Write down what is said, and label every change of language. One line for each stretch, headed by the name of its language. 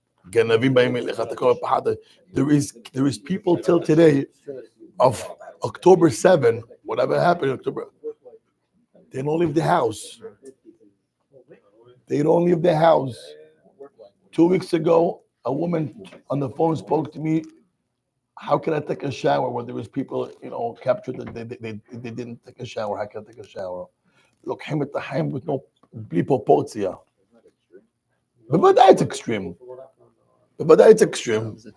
Hebrew: גנבים באים אליך, אתה קורא פחד.
English: There is people till today of October 7, whatever happened in October, they don't leave the house. They don't leave the house. 2 weeks ago, a woman on the phone spoke to me, how can I take a shower when there was people, captured that they didn't take a shower? How can I take a shower?
Hebrew: לוקחים את החיים בלי פרופורציה. בוודאי
English: it's extreme. בוודאי it's extreme.